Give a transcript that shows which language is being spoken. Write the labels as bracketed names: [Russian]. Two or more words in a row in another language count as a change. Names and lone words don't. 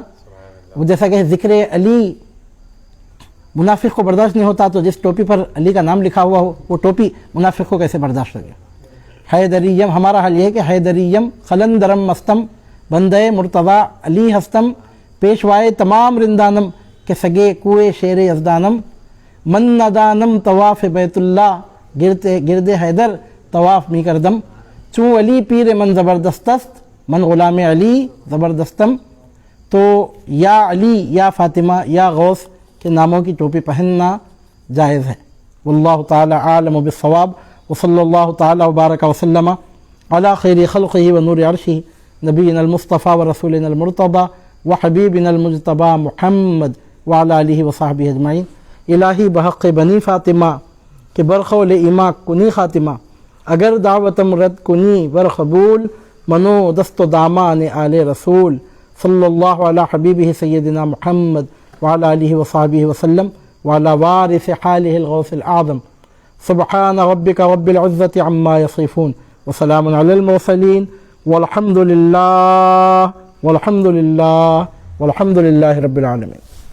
[Urdu] جیسا کہ ذکر علی منافق کو برداشت نہیں ہوتا، تو جس ٹوپی پر علی کا نام لکھا ہوا ہو وہ ٹوپی منافق کو کیسے برداشت ہوگی؟ [Persian] حیدریم، [Urdu] ہمارا حال یہ ہے کہ [Persian] حیدریم خلندرم مستم بندے مرتضیٰ علی ہستم پیشوائے تمام رندانم کے سگے کوئے شیر یزدانم من ندانم طواف بیت اللہ گرد حیدر طواف می کردم، چوں علی پیر من زبردست است، من غلام علی زبردستم. [Urdu] تو یا علی یا فاطمہ یا غوث کے ناموں کی ٹوپی پہننا جائز ہے. [Arabic] واللہ تعالی عالم بالصواب. وصلی اللہ تعالی وبارک وسلم علی خیر خلقہ ونور عرشہ نبینا المصطفیٰ ورسولنا المرتضی وحبیبنا المجتبی محمد وعلی آلہ وصحبہ اجمعین. [Persian] الہی بحق بنی فاطمہ کہ برخول ایما کنی خاتمہ، اگر دعوتم رد کنی ور قبول، منو دست و دامان آل رسول. [Arabic] صلی اللہ علی حبیبہ سیدنا محمد وعلی آلہ وصحبہ وسلم وعلی وارث حالہ الغوث الأعظم. سبحان ربک رب العزة عما یصفون وسلام علی المرسلین والحمد للہ رب العالمین.